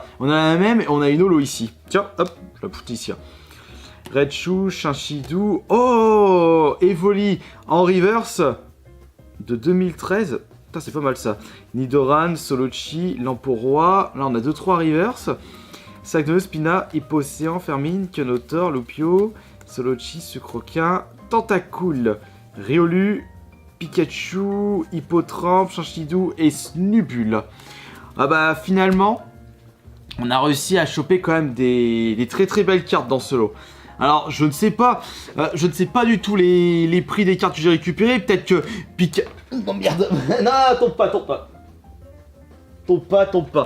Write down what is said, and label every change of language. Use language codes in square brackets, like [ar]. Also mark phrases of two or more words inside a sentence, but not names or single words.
[fr] On a la même et on a une holo ici. Tiens, hop, je la pousse ici. Raichu, Chinchidou. Oh, Evoli en reverse de 2013. Putain, c'est pas mal ça. Nidoran, Solochi, Lamporoi. Là, on a 2-3 reverse. Sagneuse, Spina, Hippocéan, Fermine, Kenotor, Lupio, Solochi, Sucroquin, Tentacool, Riolu, Pikachu, Hippotrampe, Chinchidou et Snubule. Ah bah finalement, on a réussi à choper quand même des très très belles cartes dans ce lot. Alors je ne sais pas du tout les prix des cartes que j'ai récupérées. Peut-être que Oh merde. Non, tombe pas. Tombe pas.